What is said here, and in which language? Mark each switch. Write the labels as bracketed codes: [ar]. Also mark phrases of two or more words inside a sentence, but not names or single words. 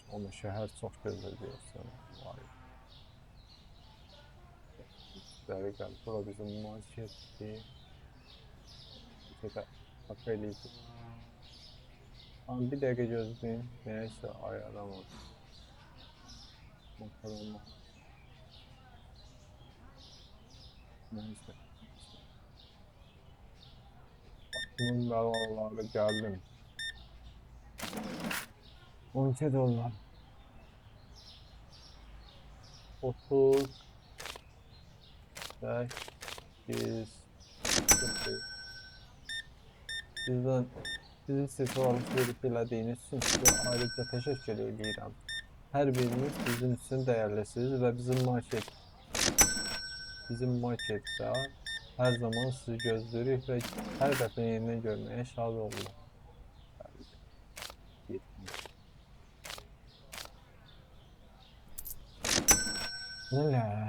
[az] Amma şəhər çox gözəl görürsən. Gəl, bura bizim marketdir. Bax eləyəcək. Bir dəqiqə gözləyin, nəyəsə ayarlamamış. Makaronla. Nəyəsə. [tr] Bunun belaları geldim. 12 dolar. 30 8 Çok iyi. [az] Bizden bizi siz alışveriş elədiyiniz üçün sizə ayrıca təşəkkür edirəm. Hər biriniz bizim üçün dəyərlisiniz və bizim marketdə hər zaman sizi gözləyirik və hər dəfə yenidən görməyə şad oluruq. Nələ?